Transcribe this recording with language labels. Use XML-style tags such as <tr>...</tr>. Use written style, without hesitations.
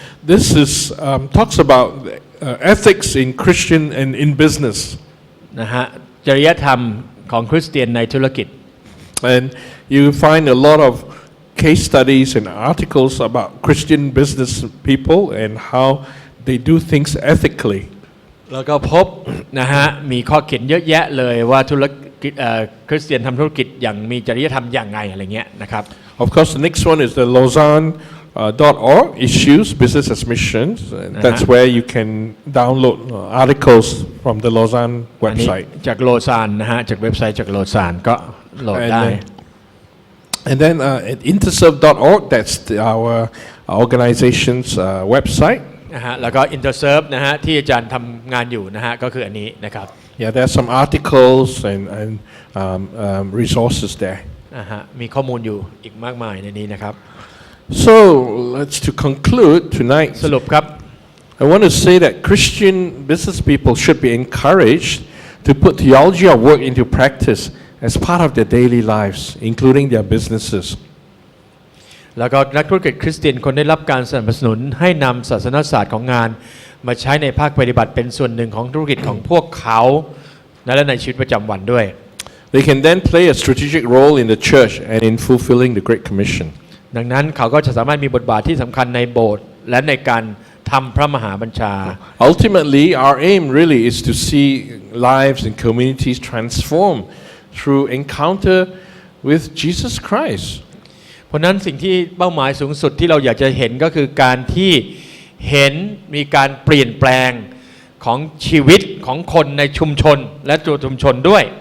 <en>This is talks about ethics in Christian and in business.</en> <th>นะฮะจริยธรรมของคริสเตียนในธุรกิจ</th> <en>And you find a lot of case studies and articles about Christian business people and how they do things ethically.</en> <th>แล้วก็พบนะฮะมีข้อเขียนเยอะแยะเลยว่าธุรกิจคริสเตียนทำธุรกิจอย่างมีจริยธรรมอย่างไรอะไรเงี้ยนะครับ</th> <en>Of course, the next one is the Lausanne.org issues business as missions. That's where you can download articles from the Lausanne website.</en> <th>จากโลซานนะฮะจากเว็บไซต์จากโลซานก็โหลดได้</th> <en>And then at interserve.org, that's our organization's website.</en> <th>นะฮะแล้วก็ Interserve นะฮะที่อาจารย์ทำงานอยู่นะฮะก็คืออันนี้นะครับ</th> <en>Yeah, there's some articles and resources there.</en> <th>นะฮะมีข้อมูลอยู่อีกมากมายในนี้นะครับ</th> <en>So to conclude tonight,</en> <th>สรุปครับ</th> <en>I want to say that Christian business people should be encouraged to put theology of work into practice as part of their daily lives, including their businesses.</en> <th>แล้วก็นักธุรกิจคริสเตียนคนได้รับการสนับสนุนให้นำศาสนศาสตร์ของงานมาใช้ในภาคปฏิบัติเป็นส่วนหนึ่งของธุรกิจของพวกเขาและในชีวิตประจำวันด้วย</th> <en>They can then play a strategic role in the church and in fulfilling the Great Commission.</en> <th>ดังนั้นเขาก็จะสามารถมีบทบาทที่สำคัญในโบสถ์และในการทำพระมหาบัญชา</th> <en>Ultimately, our aim really is to see lives and communities transform through encounter with Jesus Christ.</en> <th>เพราะนั้นสิ่งที่เป้าหมายสูงสุดที่เราอยากจะเห็นก็คือการที่เห็นมีการเปลี่ยนแปลงของชีวิตของคนในชุมชนและตัวชุมชนด้วย</th>